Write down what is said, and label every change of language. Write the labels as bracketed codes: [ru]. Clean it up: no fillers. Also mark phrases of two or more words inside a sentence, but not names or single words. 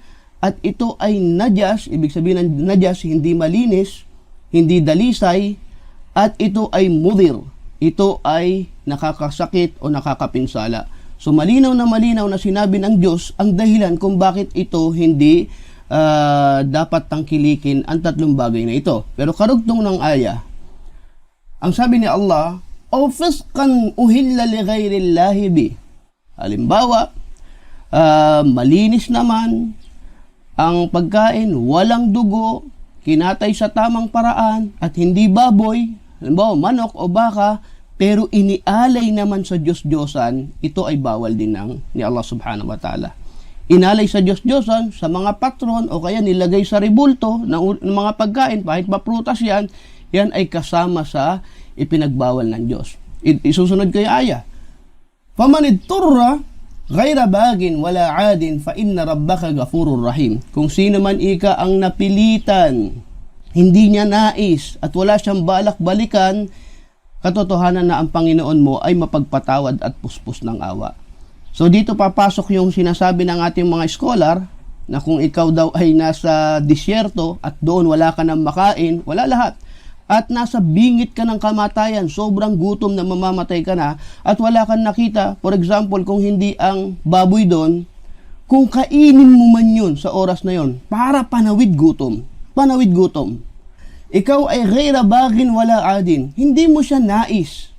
[tl] At ito ay najas, ibig sabihin ng najas, hindi malinis, hindi dalisay, at ito ay mudir. Ito ay nakakasakit o nakakapinsala. So malinaw na sinabi ng Diyos ang dahilan kung bakit ito hindi dapat tangkilikin ang tatlong bagay na ito. Pero karugtong ng aya, ang sabi ni Allah, [ar] "أو فسقا أهل لغير الله به." [tl] Halimbawa, malinis naman ang pagkain, walang dugo, kinatay sa tamang paraan, at hindi baboy, halimbawa manok o baka, pero inialay naman sa Diyos-Diyosan, ito ay bawal din ni Allah [ar] سبحانه وتعالى. [tl] Inalay sa Diyos-Diyosan, sa mga patron, o kaya nilagay sa ribulto ng mga pagkain, kahit maprutas yan ay kasama sa ipinagbawal ng Diyos. Isusunod ko yung aya. [ar] "فمن اضطر غير باغ ولا عاد فإن ربك غفور رحيم." [tl] Kung sino man ika ang napilitan, hindi niya nais at wala siyang balak balikan, katotohanan na ang Panginoon mo ay mapagpatawad at puspos ng awa. So dito papasok yung sinasabi ng ating mga scholar na kung ikaw daw ay nasa disyerto at doon wala ka nang makain, wala lahat, at nasa bingit ka ng kamatayan, sobrang gutom na mamamatay ka na, at wala kang nakita, [en] for example, [tl] kung hindi ang baboy doon, kung kainin mo man yun sa oras na yun, para panawid gutom, ikaw ay [ar] غير باغ ولا عاد, [tl] hindi mo siya nais.